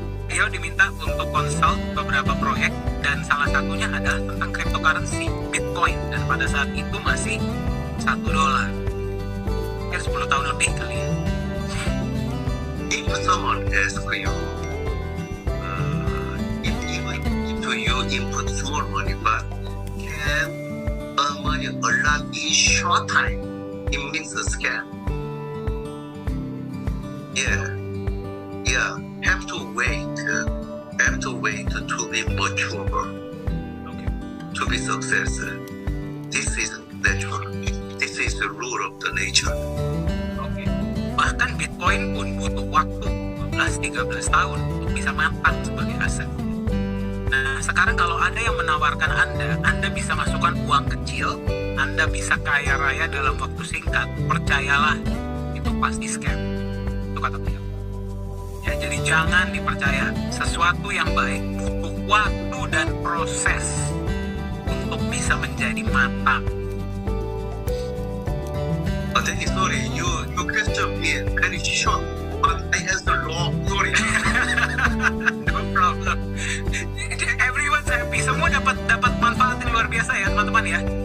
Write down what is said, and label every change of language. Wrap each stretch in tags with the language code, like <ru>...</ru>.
<id>Beliau diminta untuk konsult beberapa proyek dan salah satunya adalah tentang cryptocurrency Bitcoin, dan pada saat itu masih $1. Mungkin 10 tahun lebih kali ya.</id> <en>If someone asks you, if you input small money but can earn money a lot in short time, it means a scam. Yeah. Have to wait to be mature,</en> <id>Oke.</id> <en>to be successful. This is natural. This is the rule of the nature.</en> <id>Oke. Bahkan Bitcoin pun butuh waktu 12-13 tahun untuk bisa matang sebagai aset. Nah, sekarang kalau ada yang menawarkan Anda bisa masukkan uang kecil, Anda bisa kaya raya dalam waktu singkat, percayalah, itu pasti scam. Itu kata beliau. Ya, jadi jangan dipercaya. Sesuatu yang baik butuh waktu dan proses untuk bisa menjadi matang.</id> <en>Danny, sorry, your question is very short, but I answer long. Sorry. No problem. Everyone's happy.</en> <id>Semua dapat manfaat yang luar biasa ya teman-teman ya.</id>